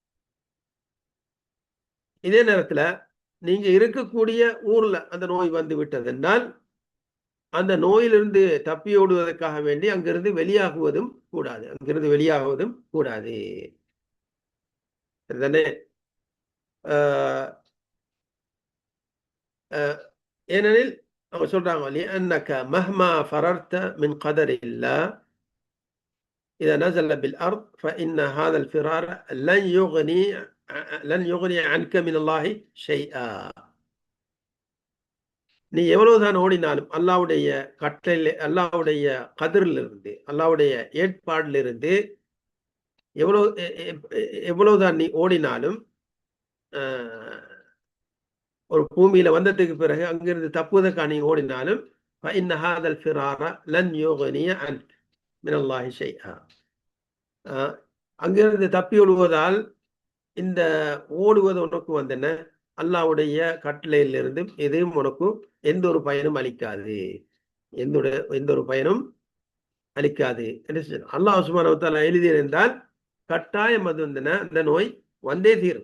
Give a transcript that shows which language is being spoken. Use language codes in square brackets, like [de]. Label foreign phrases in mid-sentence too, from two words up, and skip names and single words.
[ta] இதே நேரத்துல நீங்க இருக்கக்கூடிய ஊர்ல அந்த நோய் வந்து விட்டது என்றால் அந்த நோயிலிருந்து தப்பியோடுவதற்காக வேண்டி அங்கிருந்து வெளியாகுவதும் கூடாது, அங்கிருந்து வெளியாகுவதும் கூடாது. சரிதானே? ஏனெனில் அவங்க சொல்றாங்க, [ar] لأنك مهما فررت من قدر الله إذا نزل بالأرض فإن هذا الفرار لن يغني عنك من الله شيئا. [ta] நீ எவ்வளவுதான் ஓடினாலும் அல்லாஹ்வுடைய கட்டளை, அல்லாஹ்வுடைய கதிரிலிருந்து, அல்லாஹ்வுடைய ஏற்பாடிலிருந்து எவ்வளவுதான் நீ ஓடினாலும், ஒரு பூமியில வந்ததுக்கு பிறகு அங்கிருந்து தப்புவதற்காக நீ ஓடினாலும் [ar] فإن هذا الفرار لن يغني عنك من الله شيئا. [ta] அங்கிருந்து தப்பி ஓடுவதால் இந்த ஓடுவது உனக்கு வந்து என்ன அல்லாஹ்வுடைய கட்டளையிலிருந்து எதுவும் உனக்கு எந்த ஒரு பயனும் அளிக்காது, எந்த ஒரு பயனும் அளிக்காது என்று அல்லாஹ் [ar] سبحانه وتعالى [ta] எழுதியிருந்தால் கட்டாயம் அது வந்து அந்த நோய் வந்தே தீரும்.